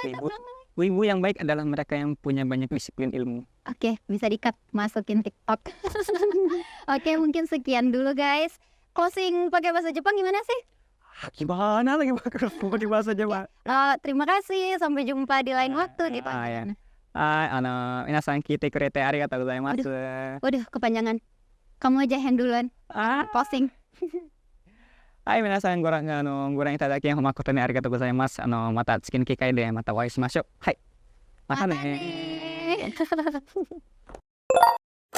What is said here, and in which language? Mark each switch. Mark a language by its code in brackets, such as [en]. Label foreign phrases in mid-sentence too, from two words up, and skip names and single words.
[id] Wibu yang baik adalah mereka yang punya banyak disiplin ilmu. Oke, bisa di-cut masukin TikTok. Oke, mungkin sekian dulu guys. Closing pakai bahasa Jepang gimana sih? Gimana lagi pakai bahasa Jepang? Terima kasih, sampai jumpa di lain waktu gitu. Ya. [ja] 皆さん来てくれてありがとうございます. [id] Waduh, kepanjangan. Kamu aja hand duluan. Closing. [ja] Minasanご覧いただき誠にありがとうございます。また次の機会でまたお会いしましょう。はい。またね。